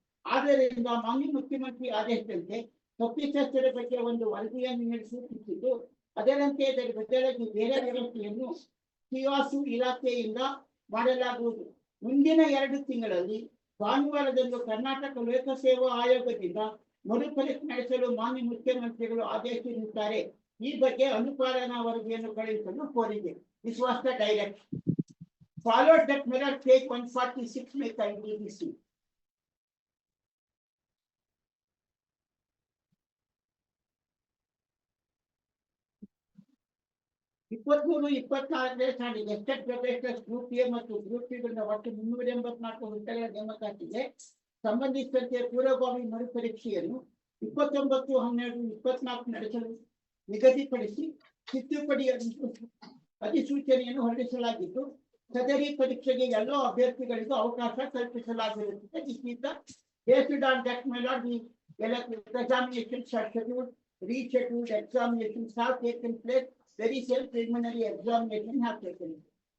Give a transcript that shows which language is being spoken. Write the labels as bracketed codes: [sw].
[kn] ಆದ್ದರಿಂದ ಮಾನ್ಯ ಮುಖ್ಯಮಂತ್ರಿ ಆದೇಶದಂತೆ ತಪ್ಪಿತಸ್ಥರ ಬಗ್ಗೆ ಒಂದು ವರದಿಯನ್ನು ಸೂಚಿಸಿದ್ದು, ಅದರಂತೆ ಇದರ ಬದಲಾಗಿ ಬೇರೆ ವ್ಯವಸ್ಥೆಯನ್ನು KAS ಇಲಾಖೆಯಿಂದ ಮಾಡಲಾಗುವುದು. ಮುಂದಿನ 2 ತಿಂಗಳಲ್ಲಿ ಭಾನುವಾರದಂದು ಕರ್ನಾಟಕ ಲೋಕಸೇವಾ ಆಯೋಗದಿಂದ ಮರುಪರೀಕ್ಷೆ ನಡೆಸಲು ಮಾನ್ಯ ಮುಖ್ಯಮಂತ್ರಿಗಳು ಆದೇಶಿಸಿರುತ್ತಾರೆ. ಈ ಬಗ್ಗೆ ಅನುಪಾಲನಾ ವರದಿಯನ್ನು ಕಳುಹಿಸಲು ಕೋರಿದೆ. [en] This was the direction. Followed that mirror page 146 may kindly be seen. [kn] ಇಪ್ಪತ್ಮೂರು 24ನೇ ಸಾಲಿಗೆ ಗೆಸ್ಟೆಡ್ ಪ್ರೊಬೇಷನರ್ಸ್ ಗ್ರೂಪ್ ಎ ಮತ್ತು ಗ್ರೂಪ್ ಸಿ ಗಳಿಂದ ಒಟ್ಟು 384 ಹುದ್ದೆಗಳ ನೇಮಕಾತಿಗೆ ಸಂಬಂಧಿಸಿದಂತೆ ಪೂರ್ವಭಾವಿ ಮರುಪರೀಕ್ಷೆಯನ್ನು 29/12/24 ನಡೆಸಲು ನಿಗದಿಪಡಿಸಿ ತಿದ್ದುಪಡಿ ಅಧಿಸೂಚನೆಯನ್ನು ಹೊರಡಿಸಲಾಗಿದ್ದು, ಸದರಿ ಪರೀಕ್ಷೆಗೆ ಎಲ್ಲ ಅಭ್ಯರ್ಥಿಗಳಿಗೂ ಅವಕಾಶ ಕಲ್ಪಿಸಲಾಗಿರುತ್ತದೆ. [en] Based on that, my lord, the examinations are scheduled, rescheduled examinations have taken place. Very same preliminary examination have taken place.